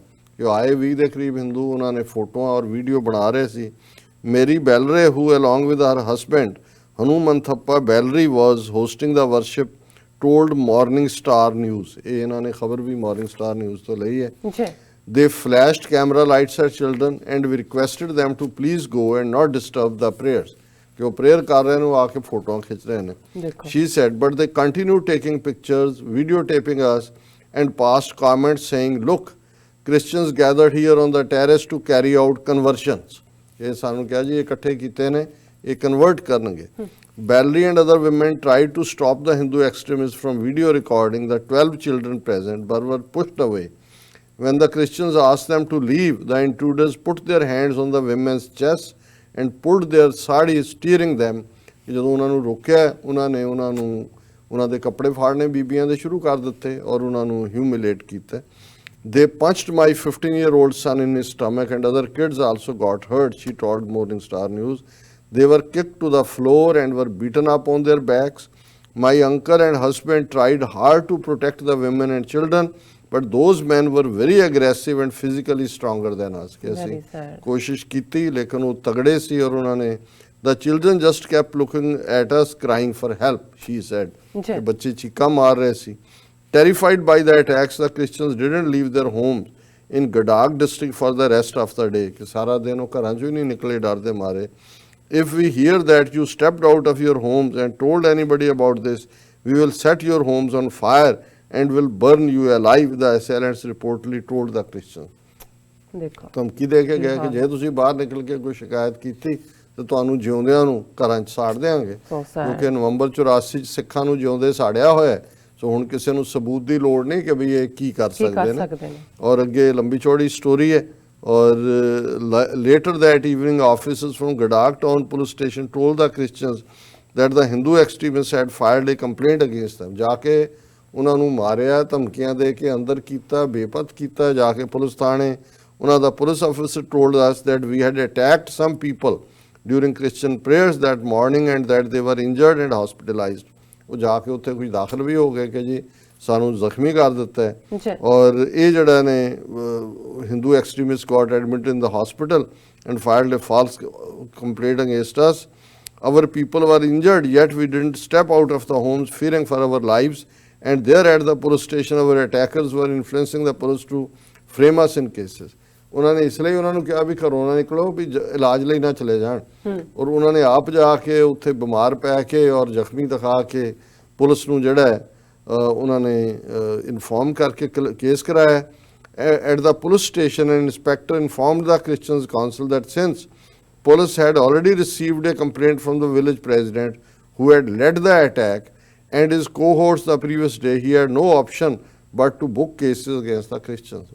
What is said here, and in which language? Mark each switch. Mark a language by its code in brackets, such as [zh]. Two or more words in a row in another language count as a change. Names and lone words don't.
[pa] ਜੋ ਆਏ 20 ਦੇ ਕਰੀਬ ਹਿੰਦੂ, ਉਹਨਾਂ ਨੇ ਫੋਟੋਆਂ ਔਰ ਵੀਡੀਓ ਬਣਾ ਰਹੇ ਸੀ। [en] Mary Bellary who along with her husband Hanumanthappa Bellary was hosting the worship told Morning Star News. [pa] ਇਹ ਇਹਨਾਂ ਨੇ ਖਬਰ ਵੀ ਮਾਰਨਿੰਗ ਸਟਾਰ ਨਿਊਜ਼ ਤੋਂ ਲਈ ਹੈ। ਜੀ [en] They flashed camera lights at children and we requested them to please go and not disturb the prayers। [hi] कि वो प्रेयर कर रहे हैं वो आके फोटो खींच रहे हैं। देखो। [en] She said, but they continued taking pictures, videotaping us and passed comments saying, look, Christians gathered here on the terrace to carry out conversions। [pa] ਇਹ ਸਾਨੂੰ ਕੀ ਜੀ ਇਕੱਠੇ ਕੀਤੇ ਨੇ ਇਹ convert ਕਰਨਗੇ। [en] Bellery and other women tried to stop the Hindu extremists from video recording the 12 children present but were pushed away। When the Christians asked them to leave, the intruders put their hands on the women's chests and pulled their sarees, steering them। [pa] ਜਦੋਂ ਉਹਨਾਂ ਨੂੰ ਰੋਕਿਆ ਉਹਨਾਂ ਨੇ ਉਹਨਾਂ ਦੇ ਕੱਪੜੇ ਫਾੜਨੇ ਬੀਬੀਆਂ ਦੇ ਸ਼ੁਰੂ ਕਰ ਦਿੱਤੇ ਔਰ ਉਹਨਾਂ ਨੂੰ ਹਿਊਮਿਲੇਟ ਕੀਤਾ। [en] They punched my 15-year-old son in his stomach and other kids also got hurt, she told Morning Star News। They were kicked to the floor and were beaten up on their backs। My uncle and husband tried hard to protect the women and children, but those men were very aggressive and physically stronger than us। [hi] कि [en] Very [pa] ਅਸੀਂ [en] sad। [pa] ਕੋਸ਼ਿਸ਼ ਕੀਤੀ ਲੇਕਿਨ ਉਹ ਤਗੜੇ ਸੀ ਔਰ ਉਹਨਾਂ ਨੇ [en] the children just kept looking at us crying for help, she said। [pa] ਜੀ। ਕਿ ਬੱਚੇ ਚੀਕਾਂ ਮਾਰ ਰਹੇ ਸੀ। [en] Terrified by the attacks, the Christians didn't leave their homes in Gadag district for the rest of the day। [pa] ਕਿ ਸਾਰਾ ਦਿਨ ਉਹ ਘਰਾਂ ਚੋਂ ਹੀ ਨਹੀਂ ਨਿਕਲੇ ਡਰ ਦੇ ਮਾਰੇ। [en] If we hear that you stepped out of your homes and told anybody about this, we will set your homes on fire and will burn you alive, the assailants reportedly told the Christians। [pa] ਦੇਖੋ ਧਮਕੀ ਦੇ ਕੇ ਗਏ ਕਿ ਜੇ ਤੁਸੀਂ ਬਾਹਰ ਨਿਕਲ ਕੇ ਕੋਈ ਸ਼ਿਕਾਇਤ ਕੀਤੀ ਤੇ ਤੁਹਾਨੂੰ ਜਿਉਂਦਿਆਂ ਨੂੰ ਘਰਾਂ 'ਚ ਸਾੜ ਦੇਵਾਂਗੇ। [en] So sad। [pa] ਕਿਉਂਕਿ ਨਵੰਬਰ 84 'ਚ ਸਿੱਖਾਂ ਨੂੰ ਜਿਉਂਦੇ ਸਾੜਿਆ ਹੋਇਆ ਹੈ। ਸੋ ਹੁਣ ਕਿਸੇ ਨੂੰ ਸਬੂਤ ਦੀ ਲੋੜ ਨਹੀਂ ਕਿ ਵੀ ਇਹ ਕੀ ਕਰ ਸਕਦੇ ਨੇ। ਔਰ ਅੱਗੇ ਲੰਬੀ ਚੌੜੀ ਸਟੋਰੀ ਹੈ। [en] ਔਰ later that evening officers from Gadag town police station told the Christians that the Hindu extremists had filed a complaint against them। [pa] ਜਾ ਕੇ ਉਹਨਾਂ ਨੂੰ ਮਾਰਿਆ, ਧਮਕੀਆਂ ਦੇ ਕੇ ਅੰਦਰ ਕੀਤਾ, ਬੇਪਤ ਕੀਤਾ ਜਾ ਕੇ ਪੁਲਿਸ ਥਾਣੇ। ਉਹਨਾਂ ਦਾ ਪੁਲਿਸ ਅਫਸਰ [en] told us that we had attacked some people during Christian prayers that morning and that they were injured and hospitalized। [pa] ਉਹ ਜਾ ਕੇ ਉੱਥੇ ਕੁਝ ਦਾਖਲ ਵੀ ਹੋ ਗਏ ਕਿ ਜੀ ਸਾਨੂੰ ਜ਼ਖਮੀ ਕਰ ਦਿੱਤਾ ਹੈ। ਔਰ ਇਹ ਜਿਹੜਾ ਨੇ [en] Hindu extremist got admitted in the hospital and filed a false complaint against us. Our people were injured, yet we didn't step out of the homes fearing for our lives, and there at the police station our attackers were influencing the police to frame us in cases। [pa] ਉਹਨਾਂ ਨੇ ਇਸ ਲਈ ਉਹਨਾਂ ਨੂੰ ਕਿਹਾ ਵੀ ਘਰੋਂ ਨਾ ਨਿਕਲੋ, ਵੀ ਇਲਾਜ ਲਈ ਨਾ ਚਲੇ ਜਾਣ। ਔਰ ਉਹਨਾਂ ਨੇ ਆਪ ਜਾ ਕੇ ਉੱਥੇ ਬਿਮਾਰ ਪੈ ਕੇ ਔਰ ਜ਼ਖਮੀ ਦਿਖਾ ਕੇ ਪੁਲਿਸ ਨੂੰ ਜਿਹੜਾ ਹੈ ਉਹਨਾਂ ਨੇ ਇਨਫੋਰਮ ਕਰਕੇ ਕੇਸ ਕਰਾਇਆ। [en] At the police station, an inspector informed the Christians Council that since police had already received a complaint from the village president who had led the attack and his cohorts the previous day, he had no option but to book cases against the Christians।